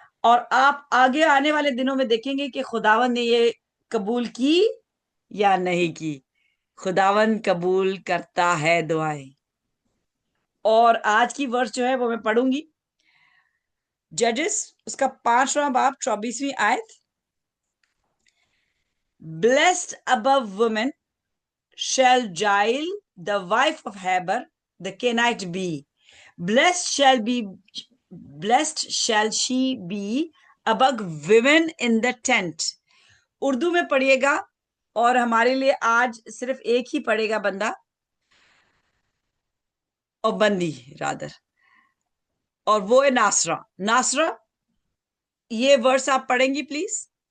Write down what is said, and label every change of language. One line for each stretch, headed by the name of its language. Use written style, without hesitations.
Hindi: और आप आगे आने वाले दिनों में देखेंगे कि खुदावन ने ये कबूल की या नहीं की। खुदावन कबूल करता है दुआएं। और आज की वर्ष जो है वो मैं पढ़ूंगी, जजेस उसका 5वां बाब 24वीं आयत।
English: Blessed above women shall Jael, the wife of Heber, the Kenite be. Blessed shall be, blessed shall she be above women in the tent.
Hindi: Urdu में पढ़िएगा, और हमारे लिए आज सिर्फ एक ही पढ़ेगा बंदा, और बंदी रादर, और वो है नासरा। नासरा, ये वर्स आप पढ़ेंगी प्लीज।